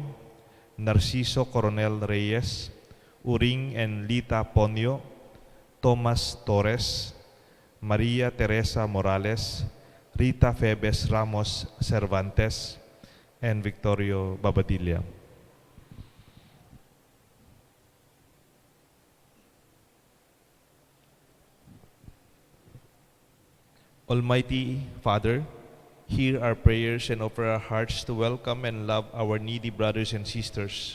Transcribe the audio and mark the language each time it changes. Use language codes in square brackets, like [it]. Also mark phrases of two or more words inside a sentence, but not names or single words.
[en] Narciso Coronel Reyes, Uring and Lita Ponyo, Thomas Torres, Maria Teresa Morales, Rita Febes Ramos Cervantes, and Victorio Babadilla. Almighty Father, hear our prayers and offer our hearts to welcome and love our needy brothers and sisters.